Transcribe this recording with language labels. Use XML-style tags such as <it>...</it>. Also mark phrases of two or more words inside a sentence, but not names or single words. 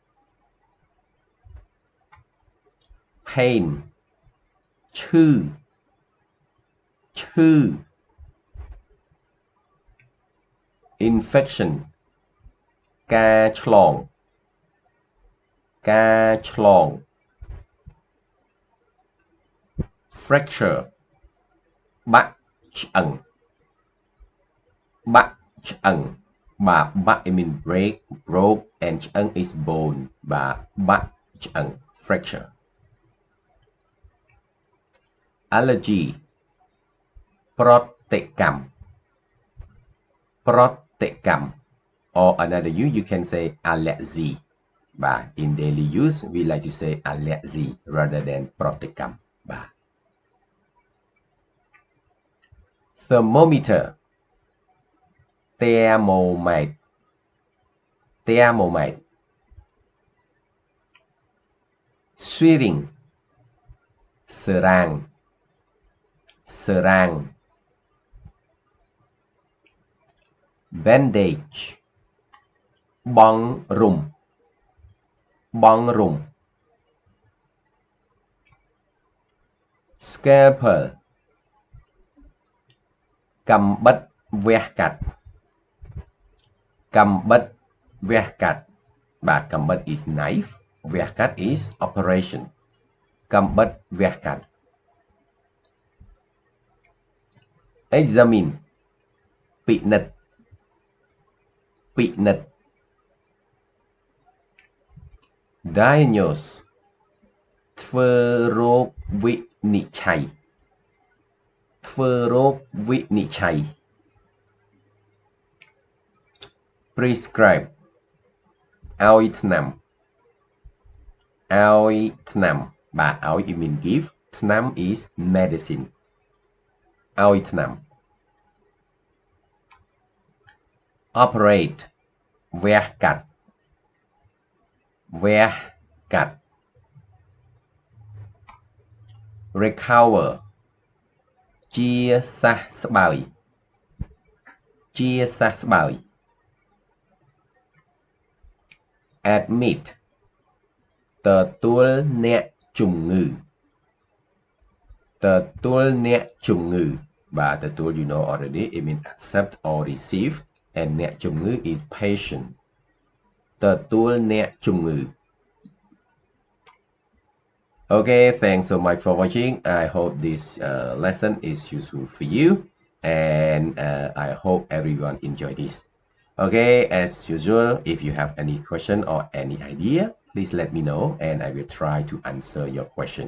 <km>pain ឈឺឈឺ infection ការឆ្លងការឆ្លង fracture បាក់ឆ្អឹងបាក់ឆ្អឹងបាទបាក់</km> <en>I mean break broke and</en> <km>ឆ្អឹង</km> <en>is bone</en> <km>បាទបាក់ឆ្អឹង fracture</km> <en>allergy</en> <km>ប្រតិកម្មប្រតិកម្ម</km> <en>or another you can say allergy បាទ in daily use we like to say allergy rather than</en> <km>ប្រតិកម្មបាទ</km> <en>thermometer thermometer thermometer syringe</en> <km>សរាងសរាង</km> <en>bandage</en> <km>បង់រុំបង់រុំ scalpel កាំបិតវះកាត់កាំបិតវះកាត់បាទកាំបិត</km> <en>is knife</en> <km>វះកាត់</km> <en>is operation</en> <km>កាំបិតវះកាត់ examine ពិនិត្យពិនិត្យ diagnose ធ្វើរោគវិនិច្ឆ័យធ្វើរោគវិនិច្ឆ័យ prescribe ឲ្យថ្នាំឲ្យថ្នាំបាទឲ្យ</km> <en>you mean give</en> <km>ថ្នាំ is medicine ឲ្យថ្នាំ operate វះកាត់វះកាត់ recover ជាសះស្បើយជាសះស្បើយ</km> <en>admit</en> <km>ទទួលអ្នកជំងឺទទួលអ្នកជំងឺបាទទទួល</km> <en>you know already it means accept or receive and អ្នកជំងឺ is patient</en> <km>ទទួលអ្នកជំងឺ</km> <en>Okay, thanks so much for watching. I hope this lesson is useful for you and I hope everyone enjoy this. Okay, as usual, if you have any question or any idea, please let me know and I will try to answer your question.</en>